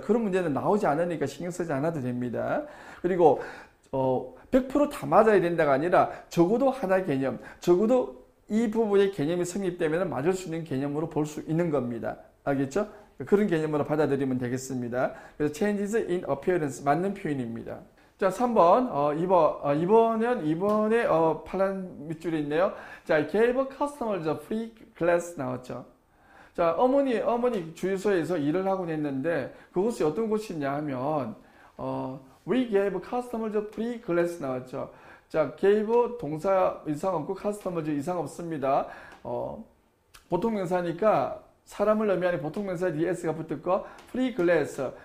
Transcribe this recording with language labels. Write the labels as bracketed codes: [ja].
[ko] 그런 문제는 나오지 않으니까 신경 쓰지 않아도 됩니다. 그리고 100% 다 맞아야 된다가 아니라 적어도 하나 개념, 적어도 이 부분의 개념이 성립되면 맞을 수 있는 개념으로 볼 수 있는 겁니다. 알겠죠? 그런 개념으로 받아들이면 되겠습니다. 그래서 [en] changes in appearance [ko] 맞는 표현입니다. 자, 3번, 이번에 파란 밑줄이 있네요. [en] 자, gave customers a free glass 나왔죠. [ko] 자, 어머니 주유소에서 일을 하곤 했는데 그곳이 어떤 곳이냐 하면 [en] we gave customers a free glass [ko] 나왔죠. 자, gave 동사 이상 없고 customers 이상 없습니다. 보통 명사니까 사람을 의미하는 보통 명사 뒤에 s가 붙었고 free glass.